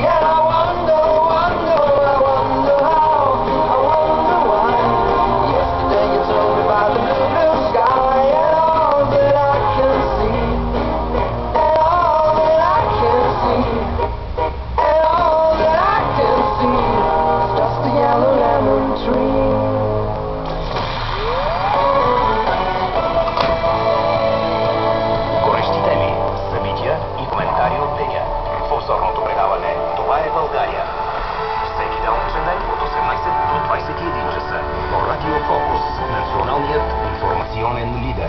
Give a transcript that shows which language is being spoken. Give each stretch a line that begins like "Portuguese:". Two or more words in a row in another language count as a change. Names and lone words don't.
English: And I wonder, wonder, I wonder how, I wonder why. Yesterday you told me about the blue, blue sky, and all that I can see, and all that I can see, and all that I can see is just a yellow lemon tree.
Bulgarian: Горещите ли събития и коментари от деня. В обзорното предаване "Това е България". Всеки делничен ден от 18 до 21 часа по Радио Фокус, националният информационен лидер.